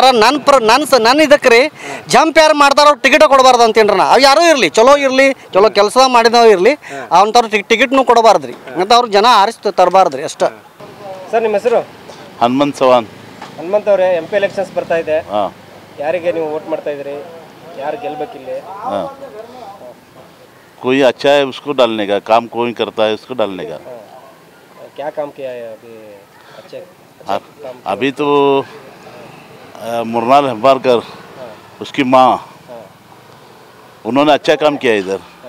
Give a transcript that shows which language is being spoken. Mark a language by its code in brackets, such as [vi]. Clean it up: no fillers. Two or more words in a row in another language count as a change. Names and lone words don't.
[kn] ನನ್ನ ಇದಕ್ಕೆ ರೀ ಜಂಪ್ ಯಾರು ಮಾಡ್ತಾರೋ ಟಿಕೆಟ್ ಕೊಡಬಾರ್ದು ಅಂತೇನ್ರಿ. ಅವು ಯಾರೂ ಇರಲಿ, ಚಲೋ ಇರಲಿ, ಚಲೋ ಕೆಲಸ ಮಾಡಿದವ್ ಇರಲಿ, ಅಂಥವ್ರು ಟಿಕೆಟ್ನು ಕೊಡಬಾರ್ದ್ರಿ. ಮತ್ತು ಅವ್ರು ಜನ ಆರಿಸಿ ತರಬಾರ್ದ್ರಿ ಅಷ್ಟೇ. ಸರ್ ನಿಮ್ಮ ಹೆಸರು? ಹನುಮಂತ್ ಚವಾನ್. ಹನುಮಂತ್ ಅವರೇ, [en] MP elections [kn] ಬರ್ತಾ ಇದೆ, ಯಾರಿಗೆ ನೀವು ವೋಟ್ ಮಾಡ್ತಾ ಇದ್ರಿ? ಯಾರು ಗೆಲ್ಬೇಕಿಲ್ಲಿ? [hi] कोई अच्छा है उसको डालने का काम, कोई करता है उसको डालने का. क्या काम किया है अभी? अच्छे अभी तो मुरनाल हेब्बारकर, उसकी माँ, उन्होंने अच्छा काम किया इधर.